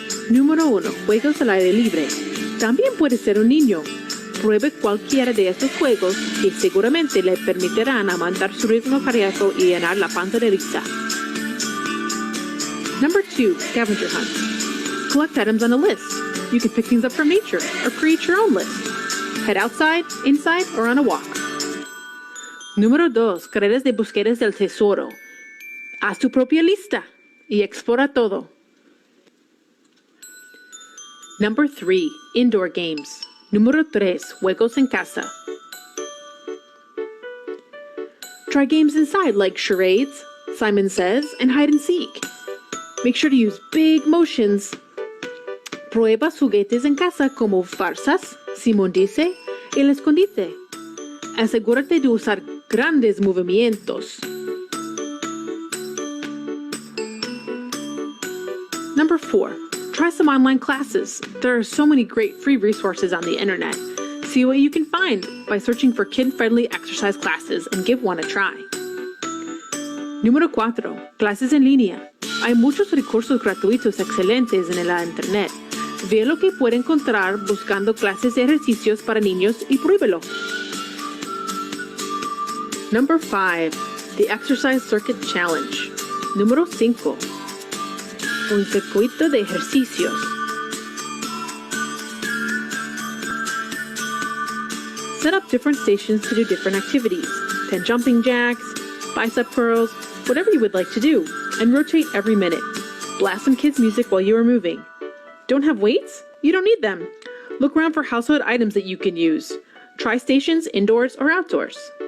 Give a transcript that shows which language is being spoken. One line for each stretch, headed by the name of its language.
Spanish: Número 1, juegos al aire libre. También puede ser un niño. Pruebe cualquiera de estos juegos que seguramente le permitirán aumentar su ritmo cardíaco y llenar la panza de risa.
English: Number 2, scavenger hunts. Collect items on a list. You can pick things up from nature or create your own list. Head outside, inside, or on a walk.
Spanish: Número 2, carreras de búsquedas del tesoro. Haz tu propia lista y explora todo.
English: Number 3, indoor games.
Spanish: Número 3, juegos en casa.
English: Try games inside like charades, Simon Says, and hide and seek. Make sure to use big motions.
Spanish: Prueba juguetes en casa como farsas, Simón dice, y el escondite. Asegúrate de usar grandes movimientos.
English: Number 4, try some online classes. There are so many great free resources on the internet. See what you can find by searching for kid-friendly exercise classes and give one a try.
Spanish: Número 4, clases en línea. Hay muchos recursos gratuitos excelentes en la internet. Ve lo que puede encontrar buscando clases de ejercicios para niños y pruébelo.
English: Number 5, the Exercise Circuit Challenge.
Spanish: Número 5, un circuito de ejercicios.
English: Set up different stations to do different activities. 10 jumping jacks, bicep curls, whatever you would like to do, and rotate every minute. Blast some kids' music while you are moving. Don't have weights? You don't need them. Look around for household items that you can use. Try stations indoors or outdoors.